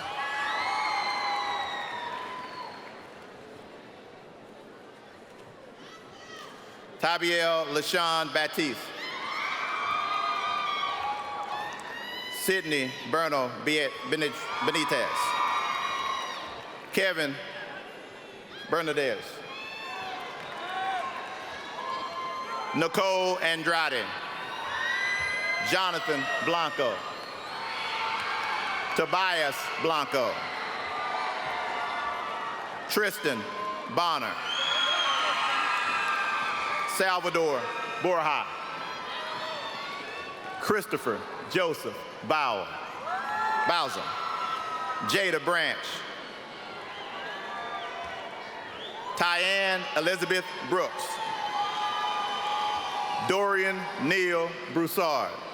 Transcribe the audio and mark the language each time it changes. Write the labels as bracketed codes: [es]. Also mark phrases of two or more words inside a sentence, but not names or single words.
[en] Tabiel LaShawn Baptiste. Sydney Berno Benitez. Kevin Bernadez. Nicole Andrade. Jonathan Blanco. Tobias Blanco. Tristan Bonner. Salvador Borja. Christopher Joseph Bauer. Bowser. Jada Branch. Tyann Elizabeth Brooks. Dorian Neil Broussard.